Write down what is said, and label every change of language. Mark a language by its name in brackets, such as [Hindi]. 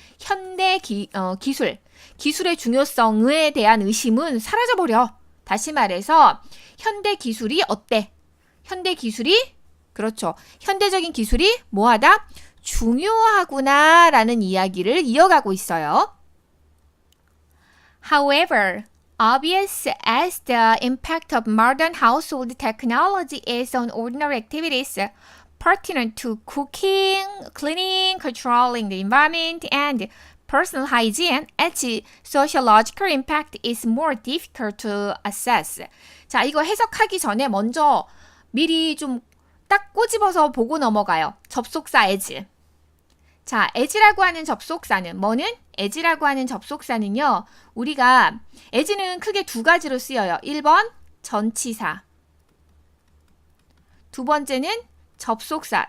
[Korean] 현대 기술의 중요성에 대한 의심은 사라져버려. 다시 말해서 현대 기술이 어때? 현대 기술이, 그렇죠. 현대적인 기술이 뭐하다? 중요하구나 라는 이야기를 이어가고 있어요. [English] However, obvious as the impact of modern household technology is on ordinary activities pertinent to cooking, cleaning, controlling the environment, and personal hygiene, its sociological impact is more difficult to assess. [Korean] 자, 이거 해석하기 전에 먼저 미리 좀 딱 꼬집어서 보고 넘어가요. 접속사 as. 자, as라고 하는 접속사는 뭐는? as라고 하는 접속사는요. 우리가 as는 크게 두 가지로 쓰여요. 1번 전치사, 두 번째는 접속사.